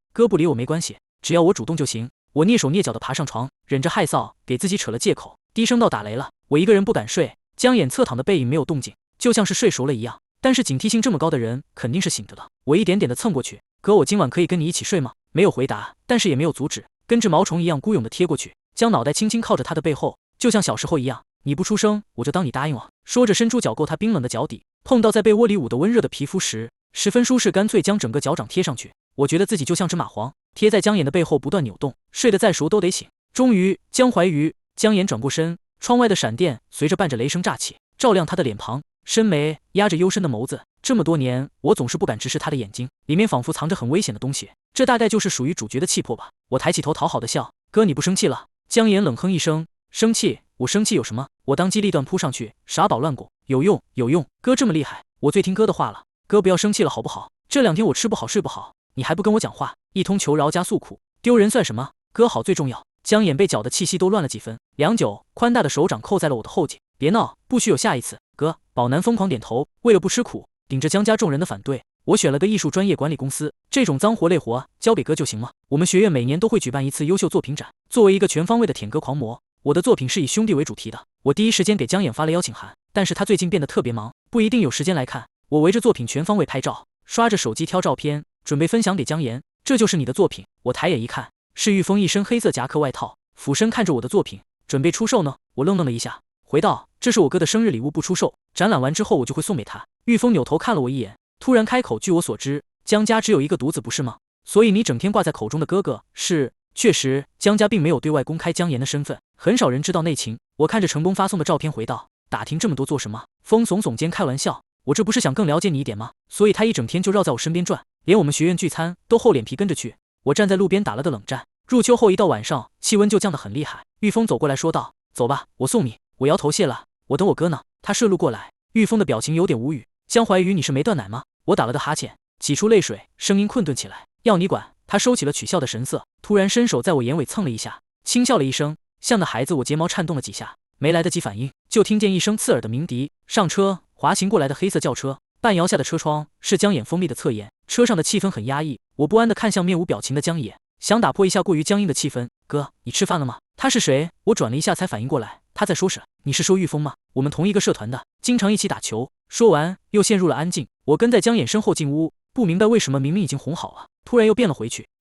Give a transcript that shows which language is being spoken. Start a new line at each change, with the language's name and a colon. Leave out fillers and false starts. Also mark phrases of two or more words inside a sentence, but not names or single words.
Chinese: 哥不理我沒關係，只要我主動就行。我躡手躡腳地爬上床，忍着害臊給自己扯了借口，低聲道，打雷了。我一個人不敢睡。江衍側躺的背影沒有動靜，就像是睡熟了一樣，但是警惕性這麼高的人肯定是醒着的。我一點點地蹭過去，哥，我今晚可以跟你一起睡嗎？沒有回答，但是也沒有阻止，跟着毛蟲一樣孤勇地貼過去，將腦袋輕輕靠着他的背後，就像小時候一樣。你不出聲，我就當你答應了。說着伸出腳夠他冰冷的腳底，碰到在被窩裡捂得溫熱的皮膚時，十分舒適，乾脆將整個腳掌貼上去。我覺得自己就像只蚂蟥，貼在江衍的背後不斷扭動，睡得再熟都得醒。終於，江淮魚，江衍轉過身，窗外的閃電隨着伴着雷聲炸起，照亮他的臉龐，深眉壓着幽深的眸子。這麼多年，我總是不敢直視他的眼睛，裡面仿佛藏着很危險的東西。這大概就是屬於主角的氣魄吧。我抬起頭討好的笑，哥，你不生氣了？江衍冷哼一聲，生氣？我生氣有什麼？我當機立斷撲上去，耍寶亂拱，有用有用，哥這麼厲害，我最聽哥的話了。哥不要生氣了好不好？這2天我吃不好睡不好，你還不跟我講話，一通求饒加訴苦，丟人算什麼？哥好最重要。江衍被攪的氣息都亂了幾分，良久，寬大的手掌扣在了我的後頸。別鬧，不許有下一次。哥，寶男瘋狂點頭。為了不吃苦，頂着江家眾人的反對，我選了個藝術專業管理公司，這種髒活累活交給哥就行了。我們學院每年都會舉辦一次優秀作品展，作為一個全方位的舔哥狂魔，我的作品是以兄弟為主題的。我第一時間給江衍發了邀請函，但是他最近變得特別忙，不一定有時間來看。我圍着作品全方位拍照，刷着手機挑照片，準備分享給江衍。這就是你的作品。我抬眼一看，是玉峰一身黑色夾克外套，俯身看着我的作品，準備出售呢。我愣了一下，回道，這是我哥的生日禮物，不出售，展覽完之後我就會送給他。玉峰扭頭看了我一眼，突然開口，据我所知，江家只有一個獨子不是嗎？所以你整天掛在口中的哥哥是……確實，江家並沒有對外公開江衍的身份，很少人知道內情。我看着成功發送的照片回道，打聽這麼多做什麼？風聳聳肩開玩笑，我這不是想更了解你一點嗎？所以他一整天就繞在我身邊轉，連我們學院聚餐都厚臉皮跟着去。我站在路邊打了個冷戰。入秋後一到晚上，氣溫就降得很厲害。玉峰走過來說道，走吧，我送你。我搖頭謝了，我等我哥呢。他順路過來。玉峰的表情有點無語。江淮魚，你是沒斷奶嗎？我打了個哈欠，擠出淚水，聲音困頓起來。要你管。他收起了取笑的神色，突然伸手在我眼尾蹭了一下，輕笑了一聲，像個孩子。我睫毛顫動了幾下，沒來得及反應，就聽見一聲刺耳的鳴笛。上車，滑行過來的黑色轎車，半搖下的車窗是江衍鋒利的側顏，車上的氣氛很壓抑。我不安地看向面無表情的江野，想打破一下過於僵硬的氣氛。哥，你吃飯了嗎？他是誰？我轉了一下才反應過來，他在說什麼？你是說玉峰嗎？我們同一個社團的，經常一起打球。說完又陷入了安靜。我跟在江衍身後進屋，不明白為什麼明明已經哄好了，突然又變了回去。